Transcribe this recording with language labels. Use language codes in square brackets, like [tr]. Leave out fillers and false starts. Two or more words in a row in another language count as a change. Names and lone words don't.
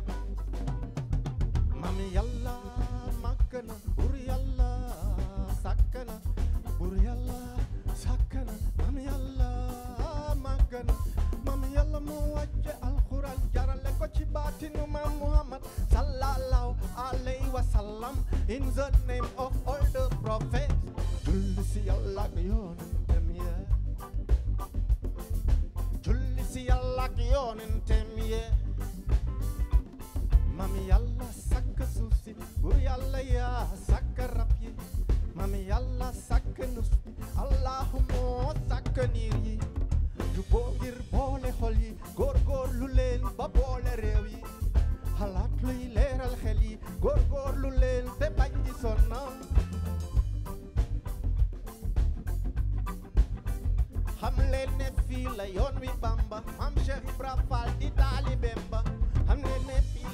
[wo] mami yàlla màgg na bur yàlla sàkk na bur yàlla sàkk na mami yàlla màgg na mami yàlla moo wàcce alxuraan jarale ko ci baatinu maam Muhammad [ar] صلى الله عليه وسلم [en] in the name of all the prophets. [wo] Julli si yàlla ak yoonentem ye julli si yàlla ak yoonentem ye mami yàlla sàkk suuf si bur yàlla yaa sàkk rab yi mami yàlla sàkk nus bi Allahu moo sàkk niir yi juboo ngir boole xol yi góorgóorlu leen ba boole réew yi xalaat luy leeral xel yi góorgóorlu leen te bañ di sonnal xam leen ne fii la yoon wi Bamba Maam Cheikh Ibra Fall di taalibeem ba xam leen ne